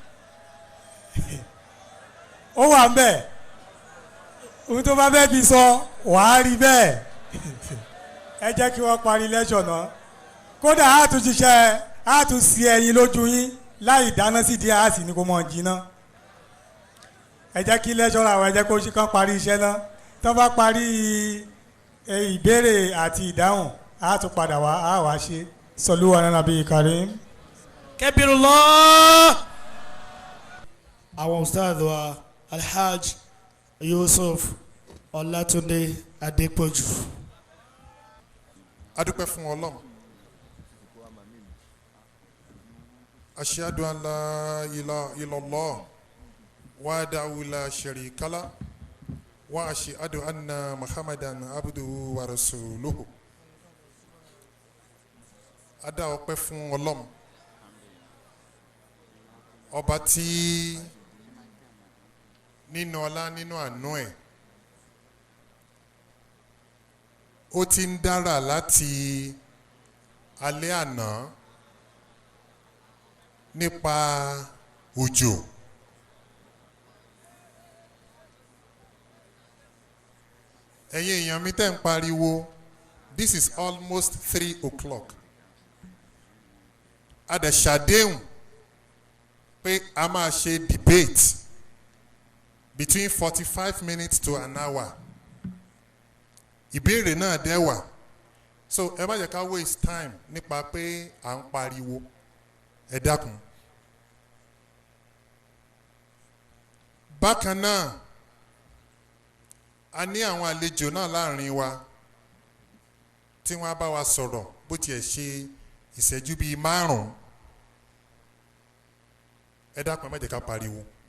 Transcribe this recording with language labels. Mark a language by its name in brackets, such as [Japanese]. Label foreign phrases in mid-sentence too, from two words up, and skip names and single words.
[Yoruba] ó wà ń bẹ̀ ohun tó bá fẹ́ fi sọ wàá rí bẹ́ẹ̀ ẹ jẹ́ kí wọ́n parí lẹ́ṣọ̀ náà kódà á tún ṣiṣẹ́ á tún sí ẹyin lójú yín láì dáná sí díẹ̀ á sì ní kó mọ̀ jiná ẹ jẹ́ kí lẹ́ṣọ̀ àwọn ẹ jẹ́ kó kán parí iṣẹ́ náà tó bá parí ìbéèrè àti ìdáhùn á tún padà wá á wá ṣe sọlú wa nàbí karim. Kabirullah. Àwọn ustaz wa Alhaj Yusuf Ọlátúndé Adépọ̀jù. adúpẹ́ fún Ọlọ́run [Arabic] أشهد أن لا إله إلا الله وحده لا شريك له وأشهد أن محمدا عبده ورسوله. [Yoruba] adá ọpẹ́ fún Ọlọ́run ọba tí nínú ọlá nínú àánú ẹ̀ ó ti ń dára láti alẹ́ àná nípa òjò ẹ̀yin èèyàn mi tẹ́ ń pariwo [English] this is almost 3 o'clock [Yoruba] a dẹ̀ ṣàdéhùn pé a máa ṣe [English] debate between 45 minutes to an hour [Yoruba] ìbéèrè náà dẹ̀ wà so ẹ má jẹ́ ká [English] waste time [Yoruba] nípa pé à ń pariwo ẹ dákun. bákan náà a ní àwọn àlejò náà láàrin wa tí wọ́n á bá wa sọ̀rọ̀ bó tiẹ̀ ṣe ìṣẹ́jú bíi 5 ẹ dákun ẹ má jẹ́ ká pariwo.